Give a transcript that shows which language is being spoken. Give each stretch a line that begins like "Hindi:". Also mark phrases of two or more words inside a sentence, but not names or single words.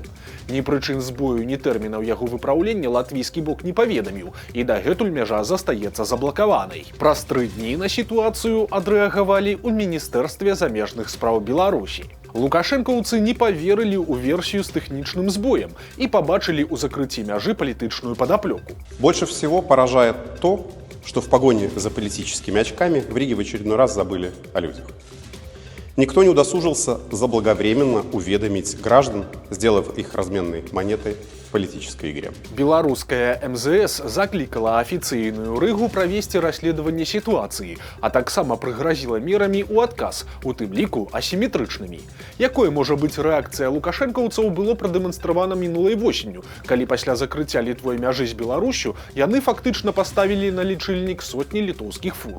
Belarusian: Ні прычын збою, ні тэрмінаў яго выпраўлення латвійскі бок не паведаміў, і дагэтуль мяжа застаецца заблакаванай. Праз 3 дні на сітуацыю адрэагавалі ў Міністэрстве замежных унутраных спраў Беларусі. Лукашэнкаўцы не поверылі ў версію з тэхнічным збоем і побачылі ў закрыцці мяжы палітычную падаплёку.
Russian: Больше всего поражает то, что в погоне за политическими очками в Риге в очередной раз забыли о людях. Никто не удосужился заблаговременно уведомить граждан, сделав их разменной монетой в политической игре.
Belarusian: Беларуская МЗС заклікала афіцыйную Рыгу правесці расследаванне сітуацыі, а таксама прыгразіла мерамі ў адказ, у тым ліку асіметрычнымі. Якой можа быць рэакцыя лукашэнкаўцаў было прадэманстравана мінулай восенню, калі пасля закрыцця літвой мяжы з Беларусю яны фактычна паставілі на лічыльнік сотні літоўскіх фур.